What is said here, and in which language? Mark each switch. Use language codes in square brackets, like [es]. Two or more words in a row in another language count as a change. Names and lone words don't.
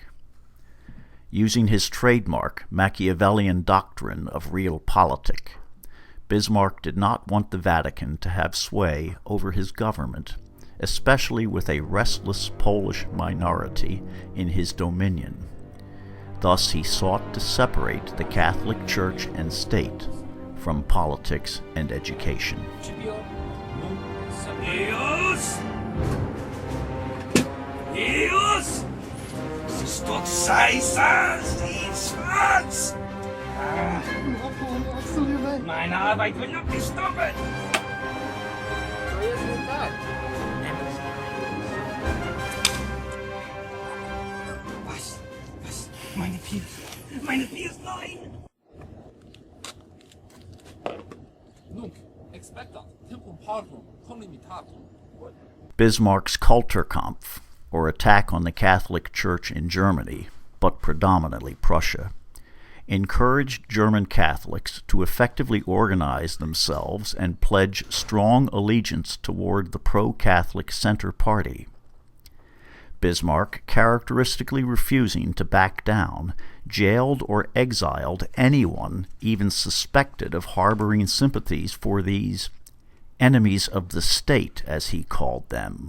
[en] Using his trademark Machiavellian doctrine of realpolitik, Bismarck did not want the Vatican to have sway over his government, especially with a restless Polish minority in his dominion. Thus he sought to separate the Catholic Church and state from politics and education. [de] Meine Arbeit will noch nicht stoppen! Was? Meine Vier ist nein! Nunc, expectat, tempum partum, conlimitatum. [en] Bismarck's Kulturkampf, or attack on the Catholic Church in Germany, but predominantly Prussia, encouraged German Catholics to effectively organize themselves and pledge strong allegiance toward the pro-Catholic Center Party. Bismarck, characteristically refusing to back down, jailed or exiled anyone even suspected of harboring sympathies for these enemies of the state, as he called them.